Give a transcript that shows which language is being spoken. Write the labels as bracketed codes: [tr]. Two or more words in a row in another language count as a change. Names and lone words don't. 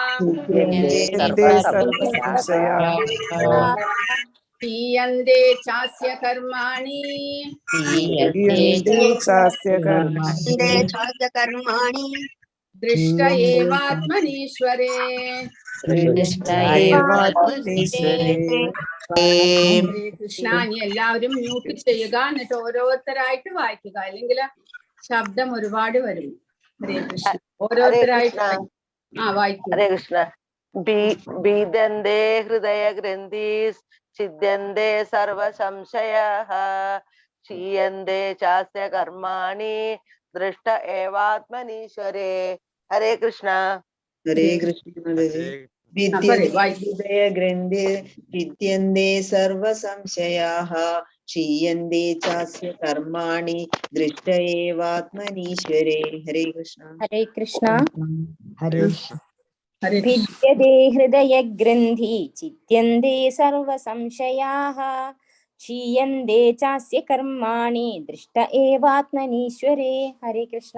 [sa] छिद्यन्ते चास्य कर्माणि. दृष्ट एवात्मनीश्वरे. हरे कृष्ण. [ml] ഇനി എല്ലാവരും മ്യൂട്ട് ചെയ്യുക, എന്നിട്ട് ഓരോരുത്തരായിട്ട് വായിക്കുക, അല്ലെങ്കിൽ ശബ്ദം ഒരുപാട് വരും. [sa] ഹരേ കൃഷ്ണ. [ml] ഓരോരുത്തരായിട്ട് വായിക്കുക. [sa] ഹരേ കൃഷ്ണ. ബീദന്തേ ഹൃദയ ഗ്രന്ഥീസ് ഛിദ്യന്തേ സർവ സംശയാഃ ക്ഷീയന്തേ ചാസ്യ കർമാണി ദൃഷ്ട ഏവാത്മനീശ്വരേ. ഹരേ കൃഷ്ണ. ഹരേ കൃഷ്ണ. ഹൃദയ ഗ്രന്ഥി ഛിദ്യന്തേ സർവ സംശയാഃ ക്ഷീയന്തേ ചാസ്യ കർമാണി ദൃഷ്ട ഏവാത്മനീശ്വരേ. ഹരേ കൃഷ്ണ. ഹരേ കൃഷ്ണ. हरे कृष्ण. भिद्यते हृदयग्रन्थि चिद्यन्ते सर्वसंशयाः क्षीयन्ते चास्य कर्माणि दृष्ट एवात्मनीश्वरे। हरे कृष्ण।